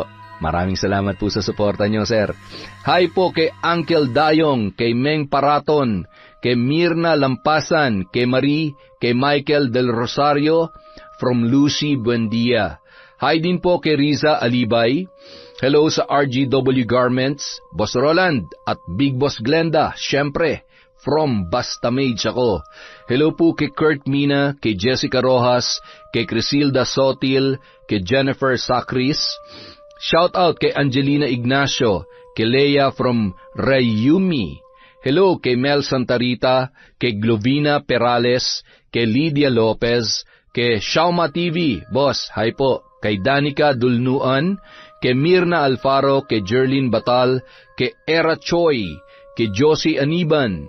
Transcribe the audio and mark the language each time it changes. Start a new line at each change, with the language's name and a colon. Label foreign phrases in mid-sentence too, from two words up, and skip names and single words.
Filipino: Maraming salamat po sa suporta nyo, sir. Hi po kay Uncle Dayong, kay Meng Paraton, kay Mirna Lampasan, kay Marie, kay Michael Del Rosario, from Lucy Buendia. Hi din po kay Riza Alibay. Hello sa RGW Garments, Boss Roland, at Big Boss Glenda, syempre, from Basta Mage ako. Hello po kay Kurt Mina, kay Jessica Rojas, kay Crisilda Sotil, kay Jennifer Sacris.
English: Shout out
Filipino: kay Angelina Ignacio, kay Leia from Rayumi. Hello kay Mel Santarita, kay Glovina Perales, kay Lydia Lopez, kay Shauma TV, boss, hi po, kay Danica Dulnuan, kay Mirna Alfaro, kay Jerlyn Batal, kay Era Choi, kay Josie Aniban.